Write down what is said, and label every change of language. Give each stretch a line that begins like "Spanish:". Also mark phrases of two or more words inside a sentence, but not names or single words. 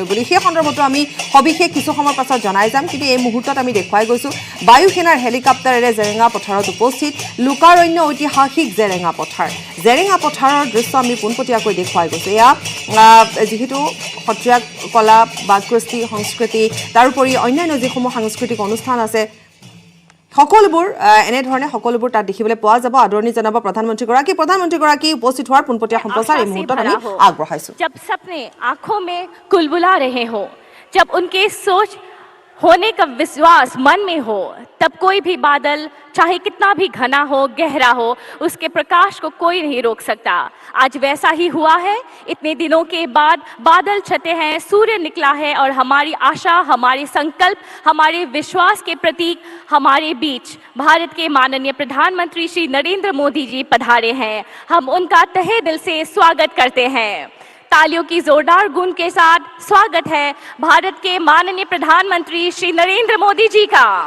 Assamese: বুলি সেই সন্দৰ্ভতো আমি সবিশেষ কিছু সময়ৰ পাছত জনাই যাম কিন্তু এই মুহূৰ্তত আমি দেখুৱাই গৈছো বায়ু সেনাৰ হেলিকপ্টাৰেৰে জেৰেঙা পথাৰত উপস্থিত লোকাৰণ্য ঐতিহাসিক জেৰেঙা পথাৰৰ দৃশ্য আমি পোনপটীয়াকৈ দেখুৱাই গৈছো এয়া যিহেতু সত্ৰীয়া কলা বা কৃষ্টি সংস্কৃতি তাৰোপৰি অন্যান্য যিসমূহ সাংস্কৃতিক অনুষ্ঠান আছে সকলোবোৰ এনেধৰণে সকলোবোৰ তাত দেখিবলৈ পোৱা যাব আদৰণি জনাব প্ৰধানমন্ত্ৰীগৰাকী উপস্থিত হোৱাৰ পোনপটীয়া সম্প্ৰচাৰ এই মুহূৰ্তত আমি আগবঢ়াইছো
Hindi: जब सपने आंखों में कुलबुला रहे हो जब उनके सोच होने का विश्वास मन में हो तब कोई भी बादल चाहे कितना भी घना हो गहरा हो उसके प्रकाश को कोई नहीं रोक सकता आज वैसा ही हुआ है इतने दिनों के बाद बादल छटे हैं सूर्य निकला है और हमारी आशा हमारे संकल्प हमारे विश्वास के प्रतीक हमारे बीच भारत के माननीय प्रधानमंत्री श्री नरेंद्र मोदी जी पधारे हैं हम उनका तहे दिल से स्वागत करते हैं तालियों की जोरदार गूंज के साथ स्वागत है भारत के माननीय प्रधानमंत्री श्री नरेंद्र मोदी जी का